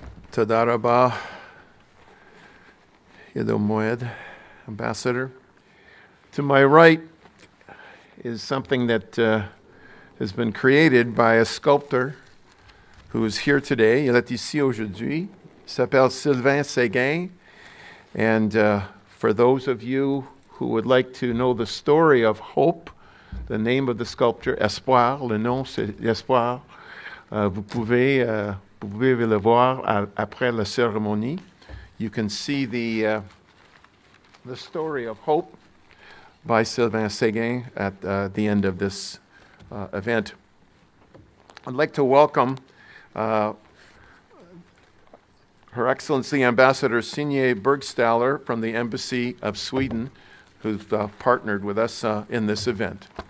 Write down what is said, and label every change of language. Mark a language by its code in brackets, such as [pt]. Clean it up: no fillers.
[he] Toda rabah, Yiddo Moed, Ambassador. [en] To my right is something that has been created by a sculptor who is here today. [fr] Il est ici aujourd'hui. Il s'appelle Sylvain Séguin. [en] And for those of you who would like to know the story of hope, the name of the sculpture, Espoir, [fr] le nom c'est Espoir. Vous pouvez le voir après la cérémonie. [en] You can see the story of hope by Sylvain Séguin at the end of this event. I'd like to welcome Her Excellency Ambassador Signe Bergstaller from the Embassy of Sweden, who's partnered with us in this event.